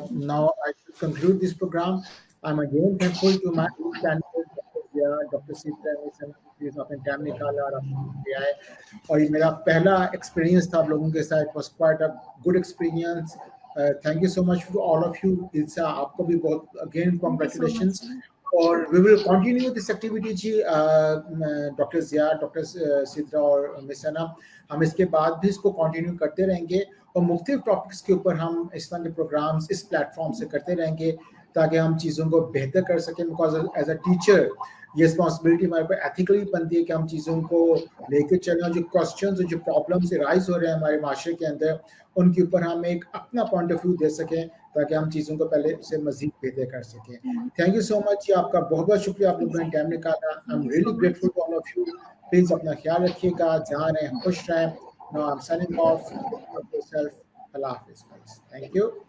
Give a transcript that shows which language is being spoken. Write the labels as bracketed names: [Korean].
[English] Now I should conclude this program. I'm again thankful to my panelists, Dr. Zia, Dr. [Urdu] Sita, please آپ نے time نکالا اور آپ نے آئے. اور یہ میرا پہلا ایکسپیرینس تھا آپ لوگوں کے ساتھ. [English] It was quite a good experience. Thank you so much to all of you. [Urdu] Ilsa, آپ کو بھی بہت [English] again congratulations. [Urdu] اور [English] we will continue this activity [Urdu] جی, doctor Zia, doctor Sidra اور مس ثنا, ہم اس کے بعد بھی اس کو کنٹینیو کرتے رہیں گے اور مختلف ٹاپکس کے اوپر ہم اس طرح کے پروگرامس اس پلیٹ فارم سے کرتے رہیں گے تاکہ ہم چیزوں کو بہتر کر سکیں. بیکاز ایز اے ٹیچر یہ رسپانسبلٹی ہمارے پر ایتھیکلی بنتی ہے کہ ہم چیزوں کو لے کے چلیں, اور جو کوسچنز اور جو پرابلمس رائز ہو رہے ہیں ہمارے معاشرے کے اندر ان کے اوپر ہم ایک اپنا پوائنٹ آف ویو دے سکیں تاکہ ہم چیزوں کو پہلے سے مزید بہتر کر سکیں. [English] thank you so much, [Urdu] آپ کا بہت بہت شکریہ, آپ لوگوں نے ٹائم نکالا. [English] I am really grateful to all of you. [Urdu] Please اپنا خیال رکھیے گا, جہاں رہیں خوش رہیں. [English] Now I'm signing off. Look after yourself. اللہ حافظ. Thank you.